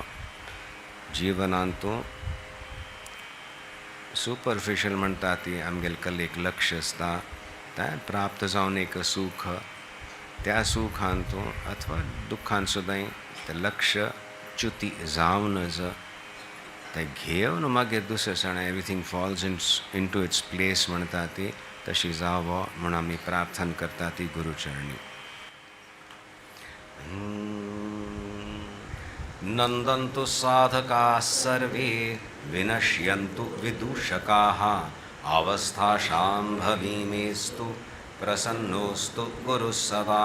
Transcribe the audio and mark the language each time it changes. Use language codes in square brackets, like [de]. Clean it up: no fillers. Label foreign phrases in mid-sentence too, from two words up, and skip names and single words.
[kok] जीवनांतू सुपरफिशियल म्हणटा ती आमगेले कलेक लक्ष आसता तें प्राप्त जावन एक सुख, त्या सुखांतू अथवा दुखांत सुद्दां तें लक्ष च्युती जावनच ते घेवन मागीर दुसरे सण [en] everything falls into its place [kok] म्हणटा ती तशी जावो म्हूण आमी प्रार्थना करता ती गुरुचरणी। [sa] नंदन्तु साधकाः सर्वे विनश्यन्तु विदूषकाः अवस्थाशाम्भवीमेस्तु प्रसन्नोऽस्तु गुरुः सदा।